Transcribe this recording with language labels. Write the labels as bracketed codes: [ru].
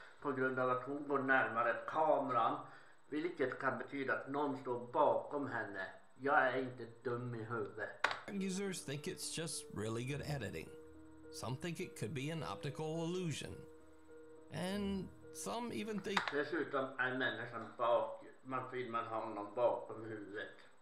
[sv] på grund av att hon går närmare kameran, vilket kan betyda att någon står bakom henne. Jag är inte dum i huvudet. [en] Users think it's just really good editing. Some think it could be an optical illusion. And some even think [sv] Dessutom är människan man filmar honom bakom huvudet.